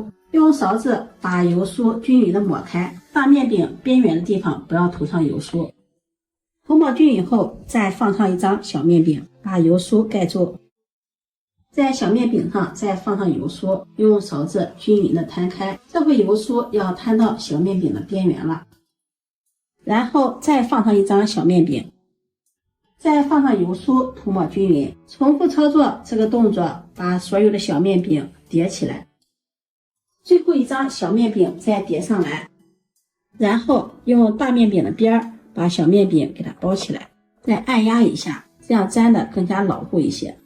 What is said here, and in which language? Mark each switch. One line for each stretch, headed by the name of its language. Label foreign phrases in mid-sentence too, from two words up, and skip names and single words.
Chinese: 用勺子把油酥均匀的抹開，大面餅邊緣的地方不要塗上油酥。塗抹均匀後，再放上一張小面餅，把油酥蓋住。在小面餅上再放上油酥，用勺子均匀的攤開，這回油酥要攤到小面餅的邊緣了。然後再放上一張小面餅，再放上油酥，塗抹均匀。重複操作這個動作，把所有的小面餅疊起來。最後一張小面餅再疊上來，然後用大面餅的邊把小面餅給它包起來，再按壓一下，這樣粘的更加牢固一些。